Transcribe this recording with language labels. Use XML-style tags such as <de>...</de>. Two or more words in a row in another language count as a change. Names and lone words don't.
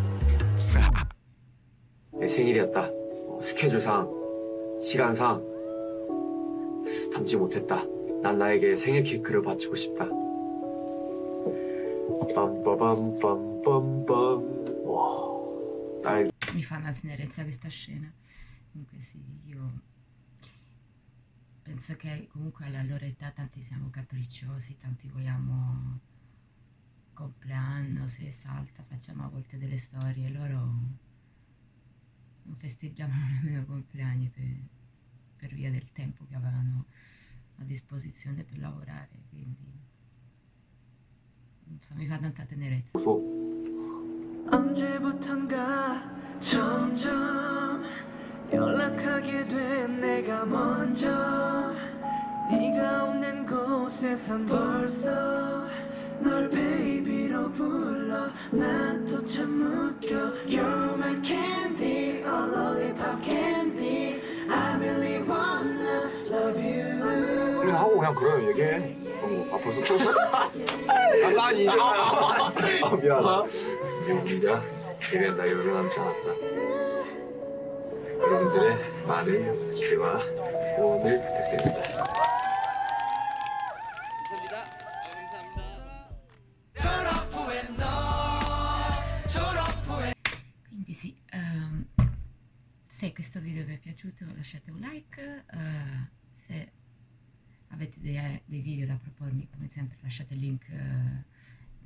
<ko>내 생일이었다. 스케줄상, 시간상 담지 못했다. 난 나에게 생일 케이크를 바치고 싶다. 빰빠밤빰빰빰. 와, 딸.</ko> <it>Mi fa una tenerezza questa scena. Comunque sì, io penso che comunque alla loro età tanti siamo capricciosi, tanti vogliamo compleanno, se salta, facciamo a volte delle storie, loro non festeggiavano nemmeno compleanni per via del tempo che avevano a disposizione per lavorare, quindi non so, mi fa tanta tenerezza.</it> <ko>언제부턴가 점점 연락하게 된 내가 먼저 네가 없는 곳에선 벌써 널 베이비로 불러 나도 참 웃겨</ko> <en>You're my candy, a lollipop candy I really wanna love you</en> <ko>우린 하고 그냥 그래요 얘기해. 벌써 틀었어? 가사 아니냐? 미안하다. 우리가 데뷔한 날이 얼마 남지 않았다. 여러분들의 많은 기대와 응원을 부탁드립니다.</ko> <it>Quindi sì, se questo video vi è piaciuto lasciate un like, se avete dei video da propormi come sempre lasciate il link nei commenti.</it>